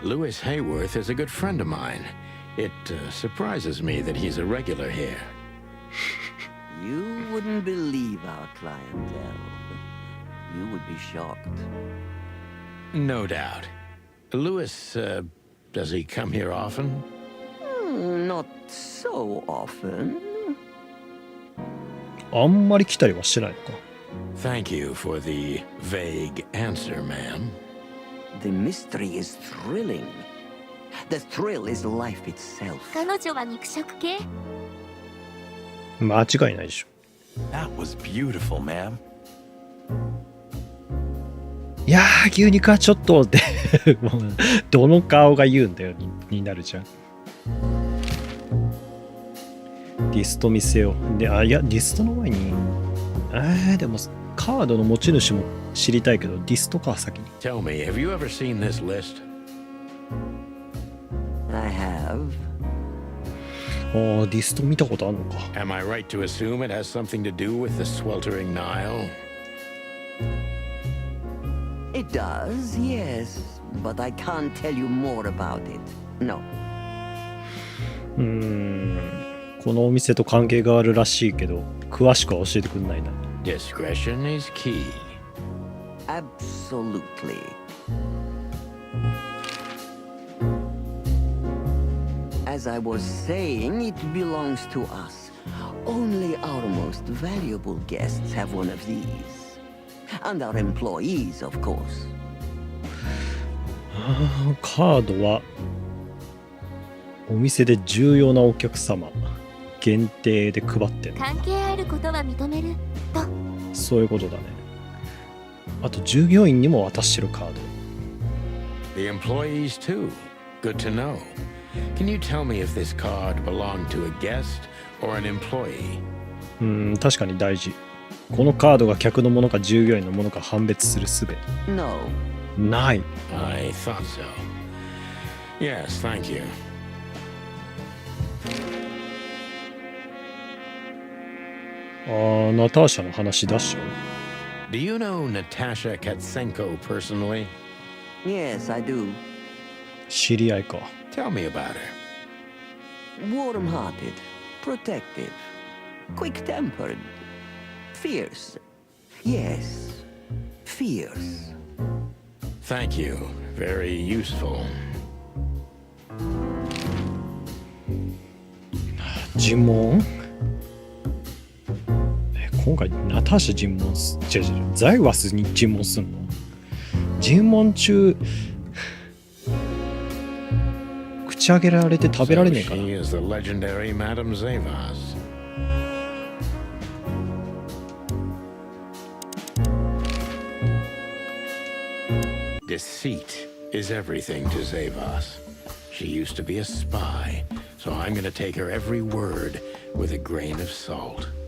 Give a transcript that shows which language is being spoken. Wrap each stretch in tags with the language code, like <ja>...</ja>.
<en>Louis Hayworth is a good friend of mine. It surprises me that he's a regular here. You wouldn't believe our clientele. You would be shocked. No doubt. Louis, does he come here often? Not so often.</en> <ja>あんまり来たりはしてないのか。</ja> <en>Thank you for the vague answer, ma'am. The mystery is thrilling. The thrill is life itself.</en> <ja>彼女は肉食系？間違いないでしょ。</ja> <en>That was beautiful, ma'am.</en> <ja>いやー牛肉はちょっとってもうどの顔が言うんだよになるじゃん。リスト見せよう。で、いやリストの前にでもカードの持ち主も知りたいけどリストか先に。</ja> <en>Tell me, have you ever seen this list? I have.</en> <ja>ああ、ディスト見たことあるのか。</ja> <en>Am I right to assume it has something to do with the sweltering Nile? It does, yes, but I can't tell you more about it. No.</en> <ja>このお店と関係があるらしいけど、詳しくは教えてくんないな。</ja> <en>Discretion is key. Absolutely. As I was saying, it belongs to us. Only our most valuable guests have one of these. And our employees, of course.</en> <ja>カードはお店で重要なお客様限定で配ってるのか。関係あることは認めると。そういうことだね。あと従業員にも渡してるカード。</ja> <en>The employees too. Good to know. Can you tell me if this card belonged to a guest or an employee?</en> <ja>確かに大事。このカードが客のものか従業員のものか判別する術。</ja> <en>No.</en> <ja>ない。</ja> <en>I thought so. Yes, thank you.</en> <ja>ナターシャの話出しちゃう。</ja> <en>Do you know Natasha Katsenko personally? Yes, I do.</en> <ja>知り合いか。</ja> <en>Tell me about her. Warm-hearted, protective, quick-tempered, fierce. Yes, fierce. Thank you. Very useful.</en> <ja>尋問？今回ナターシャ尋問す、違うザイワスに尋問すんの？尋問中口開けられて食べられねえかな。</ja> <en>She is the legendary Madame Zavas. Deceit is everything to Zavas. She used to be a spy, so I'm going to take her every word with a grain of salt.</en>